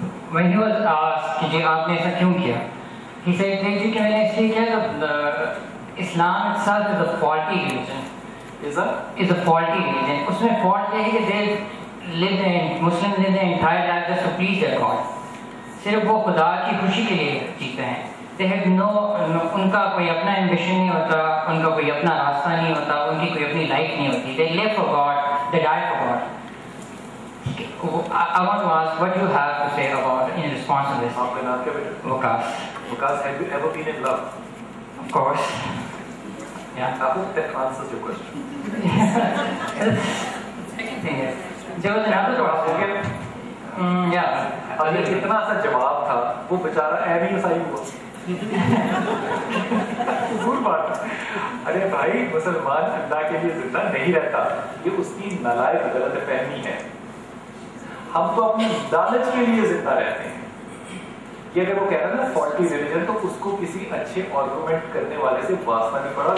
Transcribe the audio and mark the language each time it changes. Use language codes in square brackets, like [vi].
[en] When he was asked [hi] कि जी आपने ऐसा क्यों किया, [en] he said [hi] जी कि मैंने इसलिए किया कि [en] Islam itself is a faulty religion. Is a faulty religion. [hi] उसमें [en] fault [hi] ये है कि [en] Muslims live their entire life just to please their God. [hi] सिर्फ वो खुदा की खुशी के लिए जीते हैं. [en] They have [hi] उनका कोई अपना एम्बिशन नहीं होता, उनका कोई अपना रास्ता नहीं होता, उनकी कोई अपनी लाइफ नहीं होती. [en] They live for God, they die for God. I want to ask what you have to say about in response to this. [hi] आपका नाम क्या बेटा? [en] Waqas. Waqas, have you ever been in love? Of course. Yeah. I hope that answers your question. Second thing is, there was another question. Yeah. [hi] अगर इतना सा जवाब था, वो बेचारा ऐवी ईसाई हुआ। बुरी बात। अरे भाई, मुसलमान अल्लाह के लिए जिंदा नहीं रहता, ये उसकी नालायक गलत फहमी है। हम तो अपनी लालच के लिए जिंदा रहते हैं। ये अगर वो कह रहा है ना फॉल्टी रिलीजन, तो उसको किसी अच्छे आर्गुमेंट करने वाले से वास्ता नहीं पड़ा।